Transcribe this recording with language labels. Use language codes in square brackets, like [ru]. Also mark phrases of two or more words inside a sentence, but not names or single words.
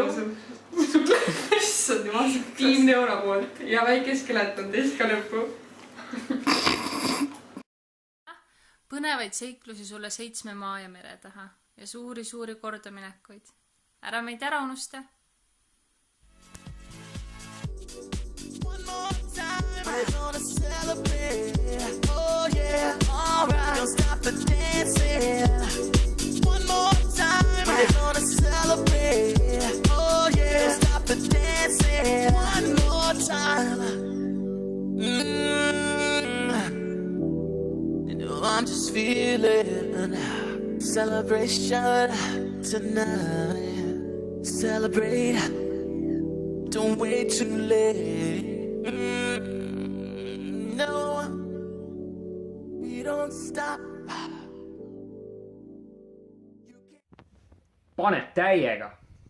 [et] Issand jumal, tiim Neura poolt ja väike skelet on teist ka lõppu. Põnevaid seiklusi sulle 7 maa ja mere taha ja suuri kordaminekuid. Ära meid ära unusta. [en] One more time, we're gonna celebrate. Oh yeah, alright, don't stop the dancing. One more time, we're gonna celebrate. Oh yeah, don't stop the dancing. One more time. You know I'm just feeling celebration tonight. Celebrate. Don't wait too late. No, we don't stop. [et] Pane täiega!